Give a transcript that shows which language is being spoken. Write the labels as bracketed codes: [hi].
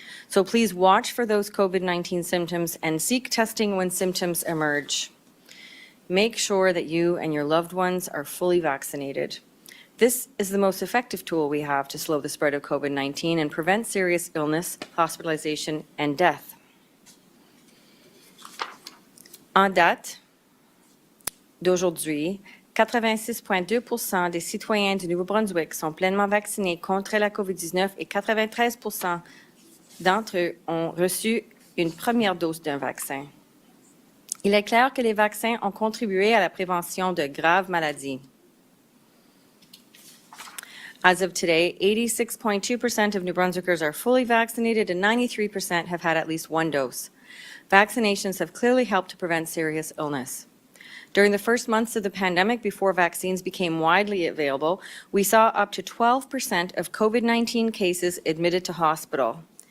[en] So please watch for those COVID-19 symptoms and seek testing when symptoms emerge. Make sure that you and your loved ones are fully vaccinated. This is the most effective tool we have to slow the spread of COVID-19 and prevent serious illness, hospitalization, and death. [fr] En date d'aujourd'hui, 86,2% des citoyens du Nouveau-Brunswick sont pleinement vaccinés contre la COVID-19 et 93% d'entre eux ont reçu une première dose d'un vaccin. Il est clair que les vaccins ont contribué à la prévention de graves maladies. [en] As of today, 86.2% of New Brunswickers are fully vaccinated and 93% have had at least one dose. Vaccinations have clearly helped to prevent serious illness. During the first months of the pandemic, before vaccines became widely available, we saw up to 12% of COVID-19 cases admitted to hospital.